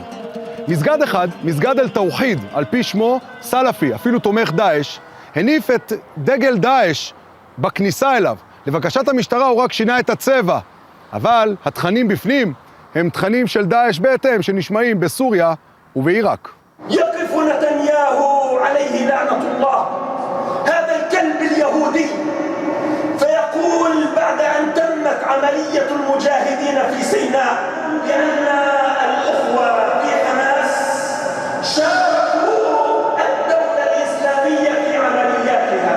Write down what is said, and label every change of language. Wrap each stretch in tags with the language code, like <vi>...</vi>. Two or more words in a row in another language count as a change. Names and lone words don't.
<he>מסגד אחד, מסגד אל-תאוחיד, על פי שמו, סלפי, אפילו תומך דאעש, הניף את דגל דאעש בכניסה אליו. לבקשת המשטרה הוא רק שינה את הצבע, אבל התכנים בפנים הם תכנים של דאעש בהתאם שנשמעים בסוריה ובעיראק.</he> <ar>يقف نتنياهو عليه لعنة الله هذا الكلب اليهودي فيقول بعد أن تمت عملية المجاهدين في سيناء بأن الأخوة في حماس شاركوا الدولة الإسلامية في عملياتها.</ar>